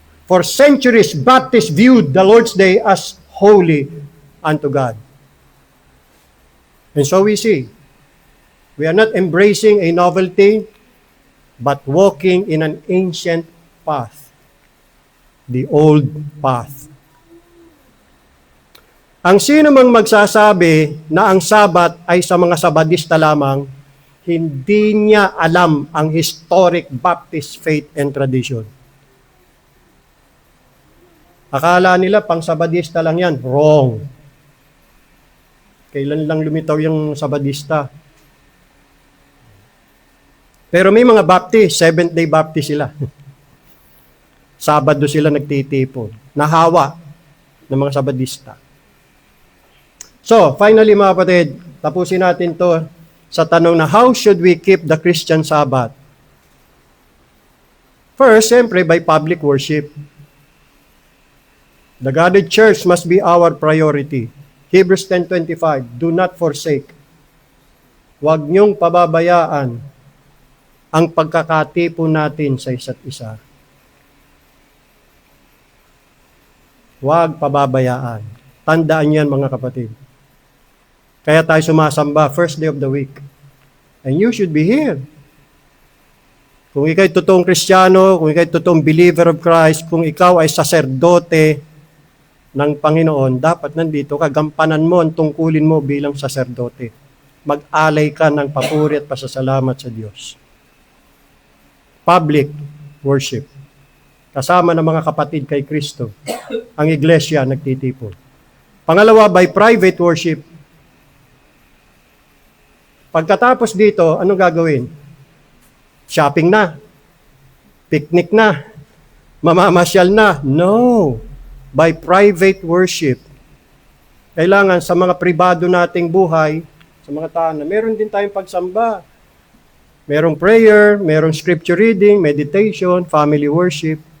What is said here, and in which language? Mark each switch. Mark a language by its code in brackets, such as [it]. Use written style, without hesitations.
[en] For centuries, Baptists viewed the Lord's Day as holy unto God. And so we see, we are not embracing a novelty, but walking in an ancient path, the old path. [tl] Ang sino mang magsasabi na ang Sabat ay sa mga Sabadista lamang, hindi niya alam ang [en] historic Baptist faith and tradition. [tl] Akala nila pang Sabadista lang yan. [en] Wrong. [tl] Kailan lang lumitaw yung Sabadista? Pero may mga Baptist, Seventh-day Baptist sila. Sabado sila nagtitipon. Nahawa ng mga Sabadista. [en] So, finally [tl] mga kapatid, tapusin natin to sa tanong na [en] how should we keep the Christian Sabbath? First, siyempre, by public worship. The gathered church must be our priority. Hebrews 10:25, do not forsake. [tl] Huwag niyong pababayaan ang pagkakatipon natin sa isa't isa. Huwag pababayaan. Tandaan yan mga kapatid. Kaya tayo sumasamba [en] first day of the week. And you should be here. [tl] Kung ikaw'y totoong Kristiyano, kung ikaw'y totoong believer of Christ, kung ikaw ay saserdote ng Panginoon, dapat nandito ka, gampanan mo ang tungkulin mo bilang saserdote. Mag-alay ka ng papuri at pasasalamat sa Diyos. Public worship. Kasama ng mga kapatid kay Kristo, ang iglesia nagtitipon. Pangalawa, by private worship. Pagkatapos dito, ano gagawin? Shopping na. Picnic na. Mamamasyal na. No. [en] By private worship. [tl] Kailangan sa mga pribado nating buhay, sa mga tahanan, meron din tayong pagsamba. Merong prayer, merong scripture reading, meditation, family worship.